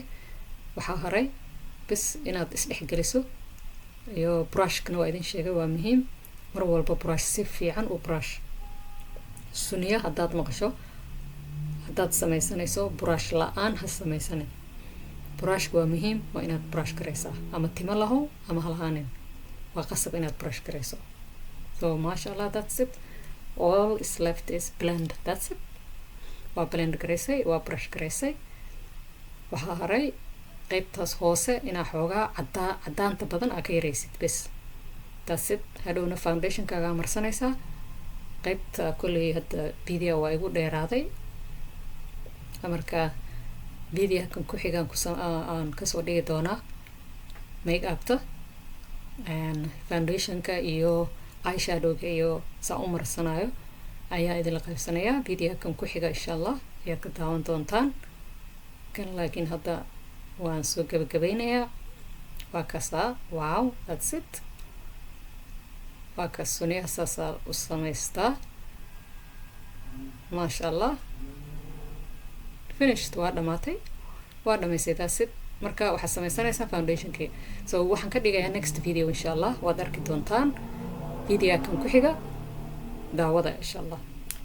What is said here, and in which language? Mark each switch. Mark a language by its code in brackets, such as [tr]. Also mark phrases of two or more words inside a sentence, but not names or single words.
[so] waxaa haray bis inaad isdhexgeliso iyo brushkana waa idin sheegay waa muhiim mar walba brush si fiican u brush. suniya haddaad maqasho, haddaad samaysanayso brush la-aan ha samaysanin. brushka waa muhiim, waa inaad brush garaysaa, ama timo lahow ama halahaanin, waa qasab inaad brush garayso. [en] So [ar] ما شاء الله, [en] that's it. All is left is blend. That's it. [so] waa blend garaysay, waa brush garaysay. waxaa haray qaybtaas hoose inaa xoogaa cadaanta badan aa ka yaraysid bes. [en] That's it. [so] hadhowna foundationkaagaa marsanaysaa. qaybta kolley hadda video waa igu dheeraaday, marka video kan ku xigaan aan kasoo dhigi doonaa make upta foundationka iyo eyeshadowga iyo saa u marsanayo ayaa idinla qaybsanayaa. video kan ku xiga [ar] إن شاء الله [so] ayaad ka daawan doontaan kan, laakiin hadda waan soo gabagabeynayaa. waa kasaa, [en] wow, that's it. [so] waa kaas suniyaha saasaa u samaystaa. [ar] ما شاء الله, finished. [so] waa dhamaatay, waa dhamaysay. [en] that's it. [so] marka waxaad samaysanaysaa foundationkii. so waxaan ka dhigayaa [en] next video [ar] إن شاء الله, [so] waad arki doontaan video kan ku xiga. daawada [ar] إن شاء الله.